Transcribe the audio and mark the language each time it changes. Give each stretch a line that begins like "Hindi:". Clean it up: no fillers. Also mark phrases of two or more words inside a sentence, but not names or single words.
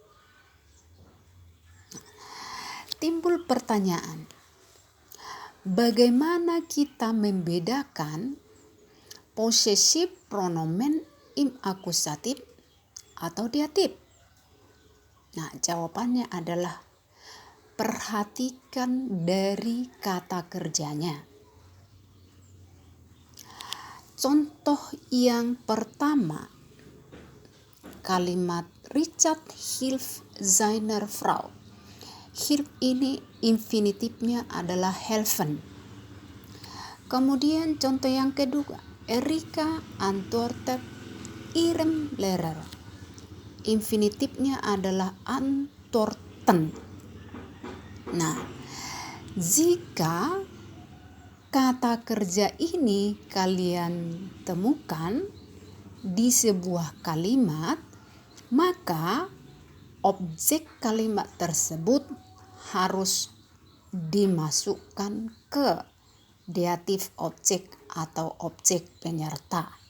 Indonesian: Timbul pertanyaan, bagaimana kita membedakan posesif pronomen
German: im akusatif
Indonesian: atau datif? Nah, jawabannya adalah perhatikan dari kata kerjanya. Contoh yang pertama, kalimat Richard
German: hilft seiner Frau.
Indonesian: Hilft ini infinitifnya adalah helfen. Kemudian contoh yang kedua,
German: Erika antwortet ihrem Lehrer.
Indonesian: Infinitifnya adalah antworten. Nah, jika kata kerja ini kalian temukan di sebuah kalimat, maka objek kalimat tersebut harus dimasukkan ke datif objek atau objek penyerta.